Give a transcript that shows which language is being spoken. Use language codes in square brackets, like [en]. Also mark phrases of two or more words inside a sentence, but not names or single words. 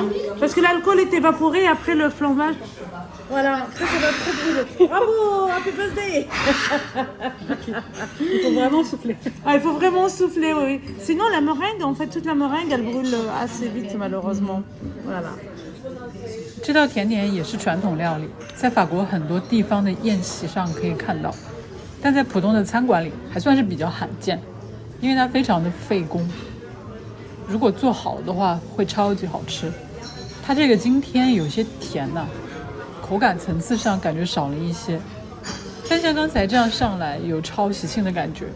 [fr] Parce que l'alcool est évaporé après le flambage. Voilà, après ça va trop brûler. [en] Bravo, happy birthday. [fr] Il faut vraiment souffler. Ah, il faut vraiment souffler, oui. Sinon, la meringue, en fait, toute la meringue, elle brûle assez vite, malheureusement. Voilà. [zh] 这道甜点也是传统料理，在法国很多地方的宴席上可以看到，但在普通的餐馆里还算是比较罕见，因为它非常的费工。如果做好的话会超级好吃。它这个今天有些甜呐，口感层次上感觉少了一些，但像刚才这样上来有超喜庆的感觉。